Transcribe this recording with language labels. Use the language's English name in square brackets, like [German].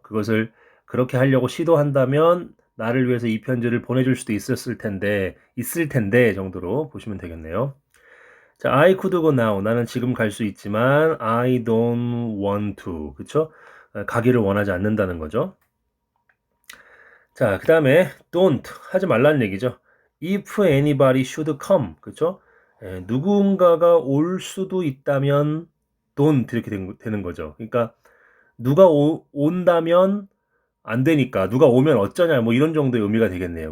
[Korean] 그것을 그렇게 하려고 시도한다면 나를 위해서 이 편지를 보내줄 수도 있을 텐데 정도로 보시면 되겠네요. [English] 자, I could go now. [Korean] 나는 지금 갈 수 있지만 [English] I don't want to. 그쵸? [Korean] 가기를 원하지 않는다는 거죠. 자, 그 다음에 don't 하지 말라는 얘기죠. [English] If anybody should come, 그렇죠? [Korean] 누군가가 올 수도 있다면 don't 이렇게 되는 거죠. 그러니까 누가 온다면 안 되니까 누가 오면 어쩌냐 뭐 이런 정도의 의미가 되겠네요.